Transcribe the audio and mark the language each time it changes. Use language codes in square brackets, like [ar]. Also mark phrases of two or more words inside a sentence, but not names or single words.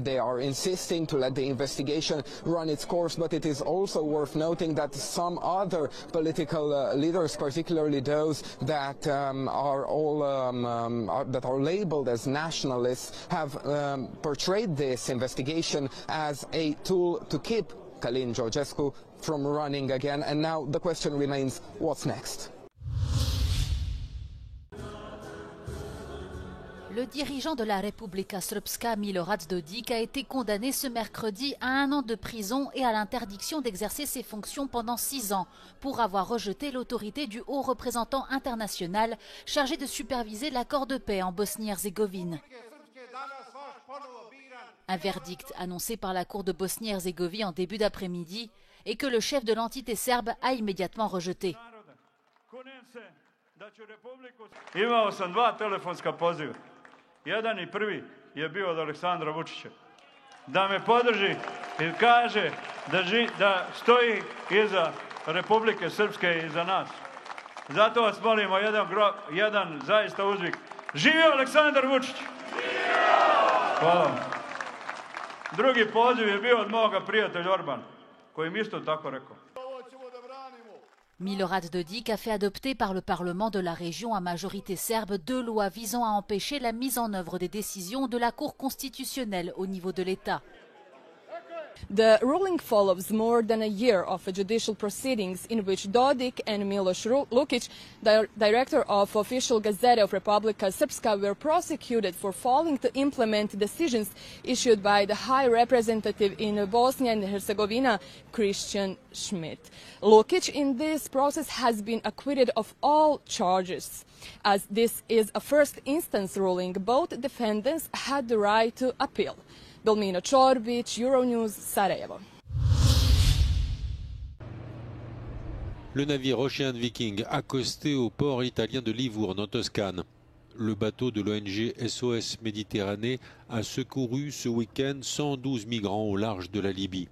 [en] They are insisting to let the investigation run its course, but it is also worth noting that some other political leaders, particularly those that are labeled as nationalists, have portrayed this investigation as a tool to keep Călin Georgescu from running again. And now the question remains, what's next? [fr] Le dirigeant de la Republika Srpska, Milorad Dodik, a été condamné ce mercredi à 1 an de prison et à l'interdiction d'exercer ses fonctions pendant 6 ans pour avoir rejeté l'autorité du haut représentant international chargé de superviser l'accord de paix en Bosnie-Herzégovine. Un verdict annoncé par la Cour de Bosnie-Herzégovine en début d'après-midi et que le chef de l'entité serbe a immédiatement rejeté. [sr] Imao sam 2 telefonska poziva. Jedan I prvi je bio od Aleksandra Vučića. Da me podrži I kaže da stoji iza Republike Srpske I iza nas. Zato vas molimo jedan zaista uzvik. Živio Aleksandar Vučić! Hvala. Drugi poziv je bio od moga prijatelja Orban, koji mi isto tako rekao. [fr] Milorad Dodik a fait adopter par le Parlement de la région à majorité serbe 2 lois visant à empêcher la mise en œuvre des décisions de la Cour constitutionnelle au niveau de l'État. [en] The ruling follows more than a year of judicial proceedings in which Dodik and Miloš Lukic, director of Official Gazette of Republika Srpska, were prosecuted for failing to implement decisions issued by the High Representative in Bosnia and Herzegovina, Christian Schmidt. Lukic in this process has been acquitted of all charges. As this is a first instance ruling, both defendants had the right to appeal. Dolmina Čorbić, Euronews, Sarajevo. [fr] Le navire Ocean Viking accosté au port italien de Livourne en Toscane. Le bateau de l'ONG SOS Méditerranée a secouru ce week-end 112 migrants au large de la Libye.